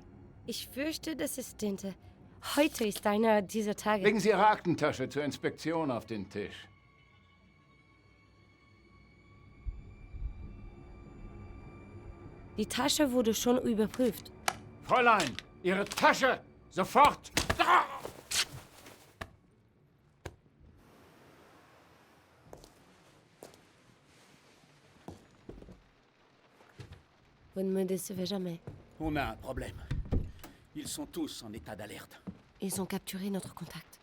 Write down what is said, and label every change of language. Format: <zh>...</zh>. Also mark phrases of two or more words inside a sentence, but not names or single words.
<de>Ich fürchte, das ist Tinte. Heute ist einer dieser Tage. Legen Sie Ihre Aktentasche zur Inspektion auf den Tisch. Die Tasche wurde schon überprüft. Fräulein, Ihre Tasche! Sofort! Da!</de> <fr>Vous ne me décevez jamais. On a un problème. Ils sont tous en état d'alerte. Ils ont capturé notre contact.</fr>